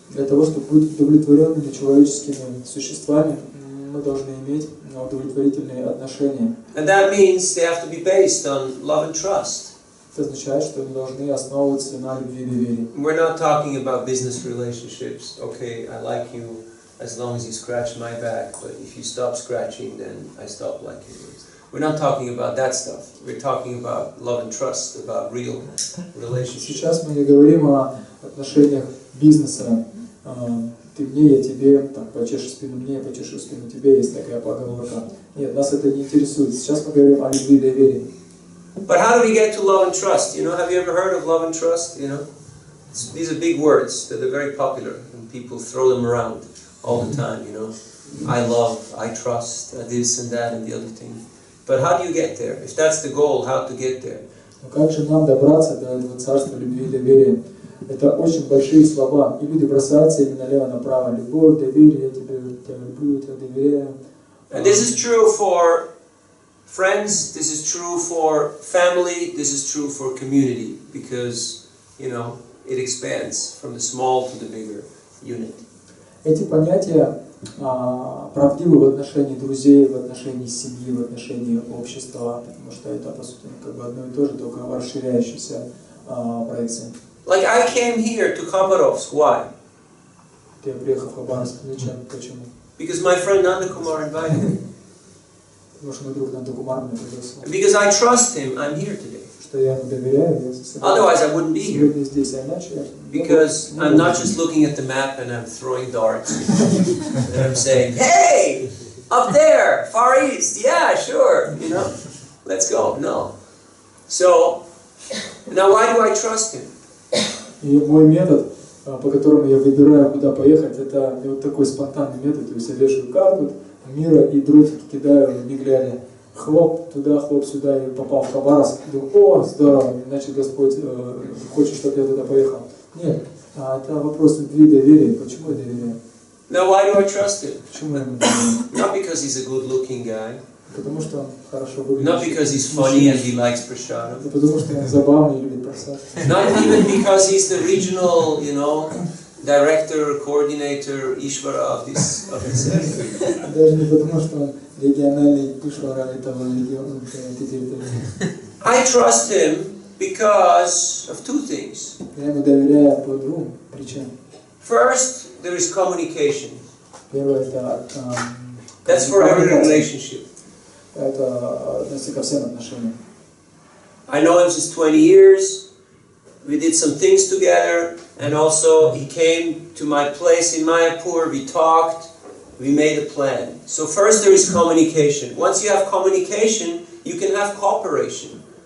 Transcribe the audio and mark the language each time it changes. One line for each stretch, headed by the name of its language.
Russian: Для того, чтобы быть удовлетворенными человеческими существами, мы должны иметь удовлетворительные отношения.
English: And that means they have to be based on love and trust.
Russian: Это означает, что они должны основываться на любви и доверии.
English: We're not talking about business relationships. Okay, I like you as long as you scratch my back, but if you stop scratching, then I stop liking you. We're not talking about that stuff. We're talking about love and trust, about real relationships.
Russian: Сейчас мы не говорим о отношениях бизнеса. Ты мне, я тебе, так, почешешь спину мне, я почешу спину тебе, есть такая поговорка. Нет, нас это не интересует. Сейчас мы говорим о любви и доверии.
English: But how do we get to love and trust? You know, have you ever heard of love and trust? You know, these are big words that are very popular, and people throw them around all the time. You know, I love, I trust, this and that and the other thing. But how do you get there? If that's the goal, how to get there?
Russian: Но как же нам добраться до этого царства любви и доверия? Это очень большие слова, и люди бросаются ими налево-направо. Любовь, доверие, я тебя люблю, я тебя доверяю.
English: And this is true for friends, this is true for family, this is true for community, because, you know, it expands from the small to the bigger unit.
Russian: Эти понятия правдивы в отношении друзей, в отношении семьи, в отношении общества, потому что это, по сути, как бы одно и то же, только в расширяющейся проекции.
English: Like I came here to Khabarovsk, why?
Russian: Я приехал в Хабаровск, зачем? Почему?
English: Because my friend Nanda Kumar invited me.
Russian: Потому что мой друг Нанда Кумар меня пригласил.
English: And because I trust him, I'm here today.
Russian: Что я ему доверяю, я
English: Otherwise, I wouldn't be here.
Russian: сегодня здесь, а иначе...
English: Because I'm not just looking at the map and I'm throwing darts. And I'm saying, hey, up there, far east, yeah, sure, you know, let's go. No. So, now why do I trust him?
Russian: И мой метод, по которому я выбираю, куда поехать, это вот такой спонтанный метод. То есть я вешаю карту мира и дротики кидаю, не глядя. Хлоп туда, хлоп сюда, и попал в Хабаровск. Думаю, о, здорово, значит Господь хочет, чтобы я туда поехал. Нет, это вопрос любви и доверия. Почему я доверяю?
English: Now why do I trust him?
Russian: Почему я ему доверяю?
English: Not because he's a good-looking guy.
Russian: Потому что он хорошо выглядит.
English: Not because he's funny and he likes prashadam.
Russian: Не потому что он забавный и любит просад.
English: Not even because he's the regional, you know, director, coordinator, Ishvara of this area.
Russian: Даже не потому что он региональный Ишвара этого региона, этой территории.
English: I trust him because of two things.
Russian: Я ему доверяю по двум причинам.
English: First, there is communication.
Russian: Первое это
English: That's for every relationship.
Russian: Это относится ко всем отношениям.
English: I know him since 20 years. We did some things together, and also he came to my place in Mayapur. We talked. We made a plan. So first there is communication. Once you have communication, you can have cooperation.